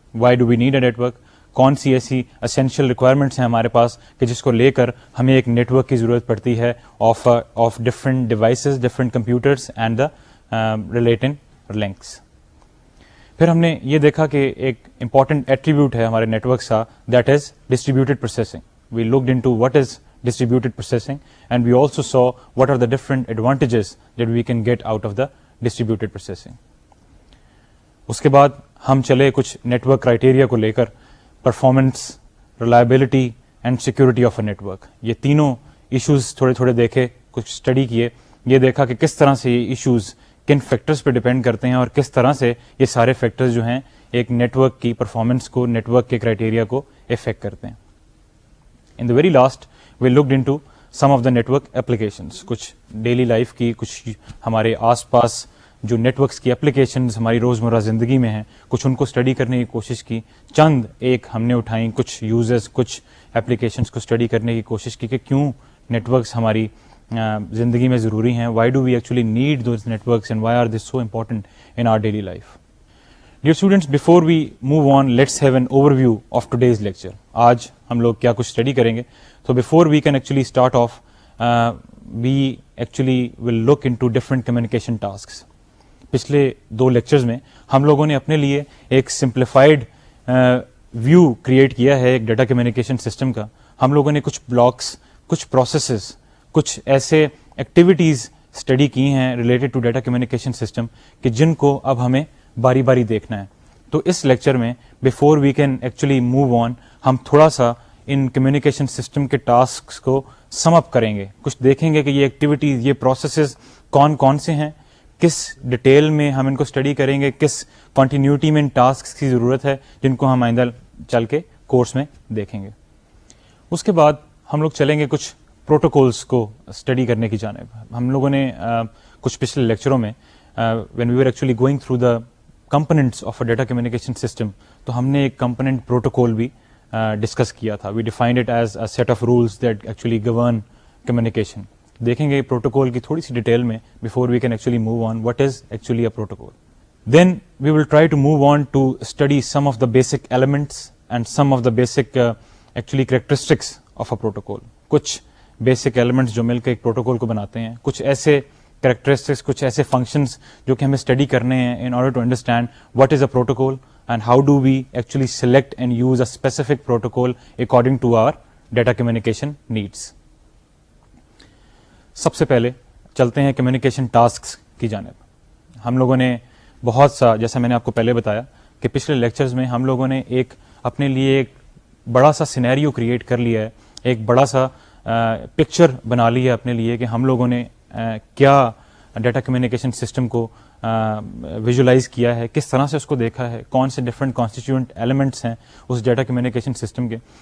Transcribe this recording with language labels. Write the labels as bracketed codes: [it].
[en] why do we need a network, [hi] कौन सी ऐसी essential requirements हैं हमारे पास कि जिसको लेकर हमें एक नेटवर्क की ज़रूरत पड़ती है [en] Of different devices, different computers and the related links. [hi] फिर हमने ये देखा कि एक इंपॉर्टेंट एट्रीब्यूट है हमारे नेटवर्क का, [en] That is distributed processing. We looked into what is distributed processing and we also saw what are the different advantages that we can get out of the distributed processing. [hi] उसके बाद हम चले कुछ network criteria को लेकर, [en] Performance, reliability and security of a network. [hi] ये तीनों issues थोड़े थोड़े देखे, कुछ स्टडी किए. ये देखा कि किस तरह से ये इश्यूज किन फैक्टर्स पे डिपेंड करते हैं और किस तरह से ये सारे फैक्टर्स जो हैं एक नेटवर्क की परफॉर्मेंस को, नेटवर्क के क्राइटेरिया को इफेक्ट करते हैं. [en] In the very last, we looked into some of the network applications. [hi] कुछ डेली लाइफ की, कुछ हमारे आसपास जो नेटवर्क्स की एप्लीकेशंस हमारी रोज़मर्रा ज़िंदगी में हैं, कुछ उनको स्टडी करने की कोशिश की. चंद एक हमने उठाई, कुछ यूजर्स, कुछ एप्लीकेशंस को स्टडी करने की कोशिश की कि क्यों नेटवर्क्स हमारी ज़िंदगी में ज़रूरी हैं. [en] Why do we actually need those networks and why are this so important in our daily life. Dear students, before we move on, let's have an overview of today's lecture. [hi] आज हम लोग क्या कुछ स्टडी करेंगे. [en] So before we can actually start off, we actually will look into different communication tasks. [hi] पिछले दो lectures में हम लोगों ने अपने लिए एक सिंप्लीफाइड व्यू क्रिएट किया है एक डेटा कम्युनिकेशन सिस्टम का. हम लोगों ने कुछ ब्लॉक्स, कुछ प्रोसेसेस, कुछ ऐसे एक्टिविटीज़ स्टडी की हैं [en] related to data communication system [hi] कि जिनको अब हमें बारी बारी देखना है. तो इस लेक्चर में [en] before we can actually move on, [hi] हम थोड़ा सा इन कम्युनिकेशन सिस्टम के टास्क्स को सम अप करेंगे. कुछ देखेंगे कि ये एक्टिविटीज़, ये प्रोसेसेस कौन कौन से हैं, किस डिटेल में हम इनको स्टडी करेंगे, किस कॉन्टीन्यूटी में इन टास्क्स की ज़रूरत है जिनको हम आइंदा चल के कोर्स में देखेंगे. उसके बाद हम लोग चलेंगे कुछ प्रोटोकॉल्स को स्टडी करने की जानिब. हम लोगों ने कुछ पिछले लेक्चरों में [en] when we were actually going through the components of a data communication system, [hi] तो हमने एक component protocol भी डिस्कस किया था. [en] We defined it as a set of rules that actually govern communication. [hi] देखेंगे प्रोटोकॉल की थोड़ी सी डिटेल में [en] before we can actually move on what is actually a protocol. Then we will try to move on to study some of the basic elements and some of the basic actually characteristics of a protocol. [hi] कुछ basic elements जो मिलकर एक protocol को बनाते हैं, कुछ ऐसे characteristics, कुछ ऐसे functions जो कि हमें स्टडी करने हैं [en] in order to understand what is a protocol and how do we actually select and use a specific protocol according to our data communication needs. [hi] सबसे पहले चलते हैं communication tasks की जानिब. हम लोगों ने बहुत सा, जैसा मैंने आपको पहले बताया कि पिछले लेक्चर्स में हम लोगों ने एक अपने लिए एक बड़ा सा सिनेरियो क्रिएट कर लिया है, एक बड़ा सा पिक्चर बना लिया है अपने लिए कि हम लोगों ने क्या डेटा कम्युनिकेशन सिस्टम को विजुलाइज किया है, किस तरह से उसको देखा है, कौन से डिफरेंट कॉन्स्टिट्यूएंट एलिमेंट्स हैं उस डेटा कम्युनिकेशन सिस्टम के.